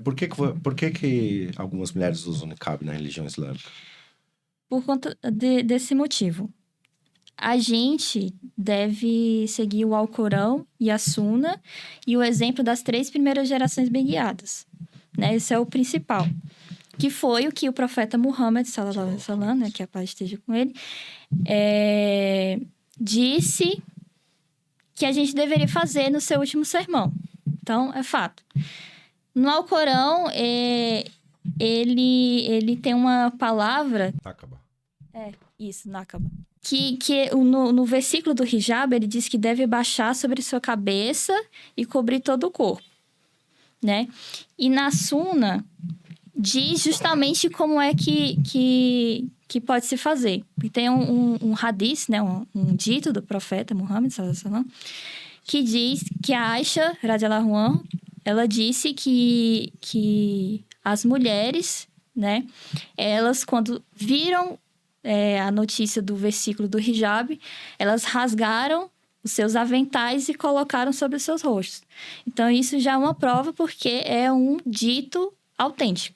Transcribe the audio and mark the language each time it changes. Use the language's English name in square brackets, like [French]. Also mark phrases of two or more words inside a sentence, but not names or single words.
[Portuguese] Por que algumas mulheres usam niqab na religião islâmica? Por conta desse motivo. A gente deve seguir o Alcorão e a Suna e o exemplo das 3 primeiras gerações bem guiadas. Né? Esse é o principal. Que foi o que o profeta Muhammad, [Arabic] صلى الله عليه وسلم, [Portuguese] né, que a paz esteja com ele, disse que a gente deveria fazer no seu último sermão. Então, é fato. No Alcorão, ele tem uma palavra... Nakaba. Isso, Nakaba. Que no versículo do hijab, ele diz que deve baixar sobre sua cabeça e cobrir todo o corpo, né? E na Suna, diz justamente como é que pode se fazer. E tem um hadith, né? Um dito do profeta Muhammad, [Arabic] صلى الله عليه وسلم, [Portuguese] que diz que a Aisha, [Arabic] رضي الله عنها, [Portuguese] ela disse que as mulheres, né? Elas, quando viram a notícia do versículo do hijab, elas rasgaram os seus aventais e colocaram sobre os seus rostos. Então, isso já é uma prova, porque é um dito autêntico.